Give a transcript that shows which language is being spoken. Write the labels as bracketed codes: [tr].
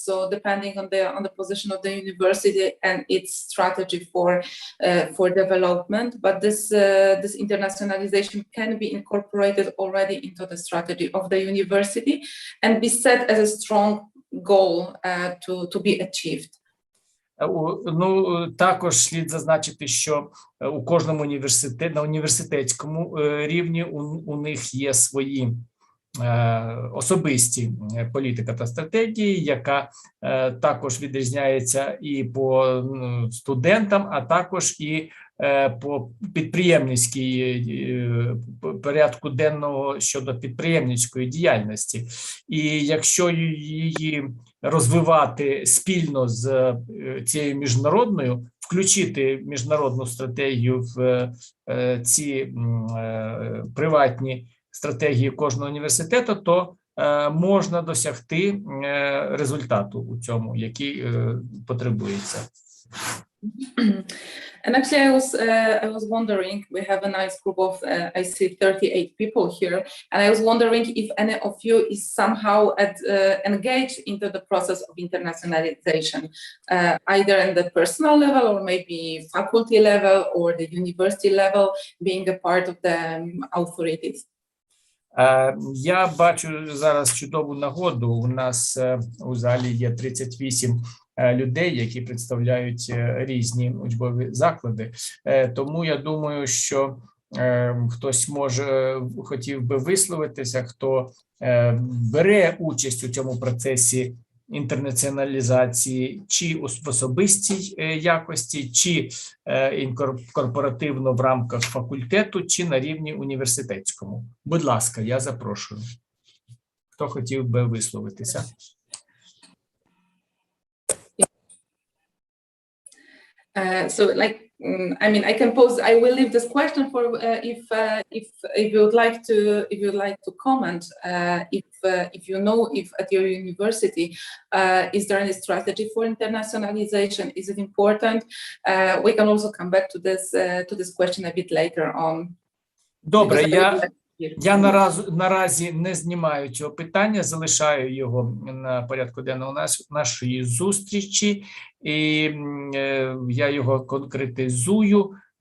[en] So depending on the position of the university and its strategy for development, but this internationalization can be incorporated already into the strategy of the university and be set as a strong goal to be achieved. [uk] Ну, також слід зазначити, що у кожному на університетському рівні у них є свої особисті політика та стратегії, яка також відрізняється і по студентам, а також і по підприємницькій порядку денного щодо підприємницької діяльності. І якщо її розвивати спільно з цією міжнародною, включити міжнародну стратегію в ці приватні стратегії кожного університету, то можна досягти результату у цьому, який потребується. [en] And actually, I was wondering, we have a nice group of, I see 38 people here, and I was wondering if any of you is somehow engaged into the process of internationalization, either in the personal level or maybe faculty level or the university level, being a part of the authorities. [uk] Я бачу зараз чудову нагоду. У нас у залі є 38 людей, які представляють різні учбові заклади. Тому я думаю, що хтось хотів би висловитися, хто бере участь у цьому процесі інтернаціоналізації чи в особистій якості, чи корпоративно в рамках факультету, чи на рівні університетському. Будь ласка, я запрошую. Хто хотів би висловитися? [en] So, like, I mean, I will leave this question for if you would like to comment. If you know if at your university is there any strategy for internationalization? Is it important? We can also come back to this question a bit later on. [uk] Добре, я наразі не знімаю цього питання, залишаю його на порядку денного нашої зустрічі, і я його конкретизую.